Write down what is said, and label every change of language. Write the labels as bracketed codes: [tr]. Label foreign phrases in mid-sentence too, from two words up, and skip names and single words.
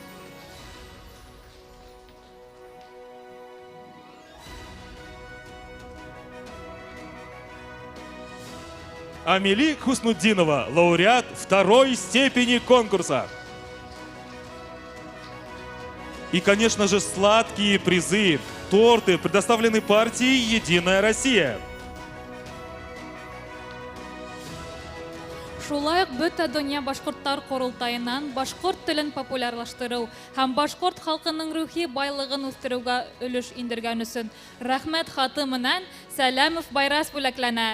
[ru] Амели Хуснуддинова, лауреат второй степени конкурса. И, конечно же, сладкие призы, торты предоставлены партией «Единая Россия». [ba] Шулай уҡ бөтә донъя башҡорттар ҡоролтайынан башҡорт телен популярлаштырыу һәм башҡорт халҡының рухи байлығын үҫтереүгә өлөш индергән өсөн рәхмәт хаты менән Сәләмов Байрас бүләкләнә.